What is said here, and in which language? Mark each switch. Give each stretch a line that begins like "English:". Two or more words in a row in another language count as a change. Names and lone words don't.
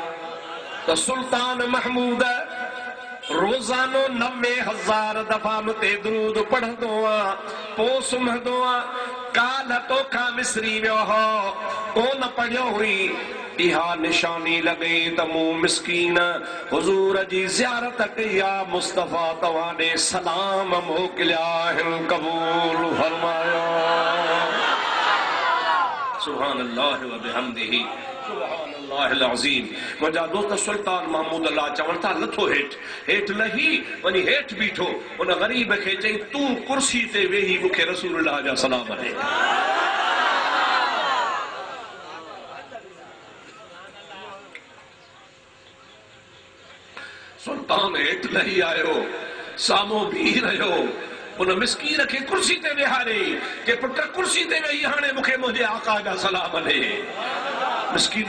Sindhi: त सुल्तान महमूद रोज़ानो 90,000 दफ़ा मुते दुरूद पढ़ंदो आ पोइ सुम्हंदो आ काल तोखां विसरी वियो हो कोन पढ़ियो हुई इहा निशानी लॻे त मूं मिस्कीन हुज़ूर जी ज़ियारत कई आ मुस्तफ़ा तव्हां ॾे सलाम मोकिलिया आहिनि क़बूल फरमायो
Arabic: سبحان الله وبحمده سبحان الله العظيم
Sindhi: मुंहिंजा दोस्त सुल्तान महमूद अल्लाह चवनि था लथो हेठि लही वञी हेठि बीठो उन ग़रीब खे चई तूं कुर्सी ते वेही मूंखे रसूलुल्लाह जा सलाम ॾे सुल्तान हेठि लही आयो साम्हूं बीह रहियो उन मिस्कीन खे कुर्सी ते वेहारे के पुट कुर्सी ते वेही हाणे मूंखे मुंहिंजे आका जा सलाम ॾे मिस्कीन